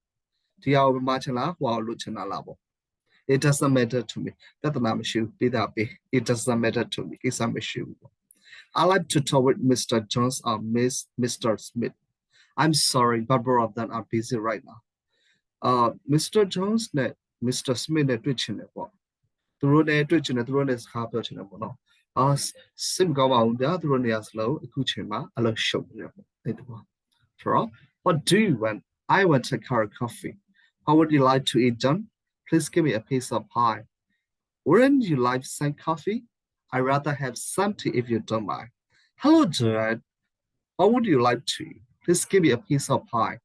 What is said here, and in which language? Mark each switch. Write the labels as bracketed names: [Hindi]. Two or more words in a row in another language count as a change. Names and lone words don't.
[English] Tia Machana while Luchana Labo. It doesn't matter to me. That's an issue. Be that be. It doesn't matter to me. It's an issue. I like to talk with Mr. Jones or Mr. Smith. I'm sorry, but both of them are busy right now. [Burmese] Mr. Jones နဲ့ Mr. Smith နဲ့တွေ့ချင်တယ်ပေါ့သူတို့နဲ့တွေ့ချင်တယ်သူတို့နဲ့စကားပြောချင်တယ်ပေါ့နော်စိတ်မကောင်းပါဘူးဗျာသူတို့နေရာစလုံးအခုချိန်မှာအလုပ်ရှုပ်နေတယ်ပေါ့အဲ့ဒါပေါ့ဆိုတော့ [English] What do you want? I want a cup of coffee. How would you like to eat, John? Please give me a piece of pie. Wouldn't you like some coffee? I'd rather have some tea if you don't mind. Hello, Jared. What would you like to eat? Please give me a piece of pie.